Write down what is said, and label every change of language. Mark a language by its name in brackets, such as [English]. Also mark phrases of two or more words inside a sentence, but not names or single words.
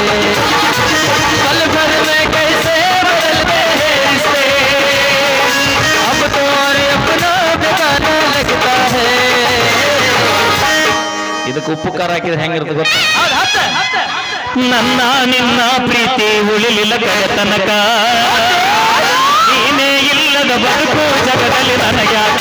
[Hindi] पल भर में कैसे बदल गए रिश्ते, अब तो और अपना बेगाना लगता है। [Kannada] ಇದಕ್ಕೆ ಉಪ್ಪು ಖಾರ ಹಾಕಿದ್ರೆ ಹೆಂಗಿರುತ್ತೆ ಗೊತ್ತಾ? ನನ್ನ ನಿನ್ನ ಪ್ರೀತಿ ಉಳಿಲಿಲ್ಲ ಕಡೆ ತನಕ, ನೀನೇ ಇಲ್ಲದ ಬದುಕು ಜಗದಲ್ಲಿ ನನಗ್ಯಾಕ.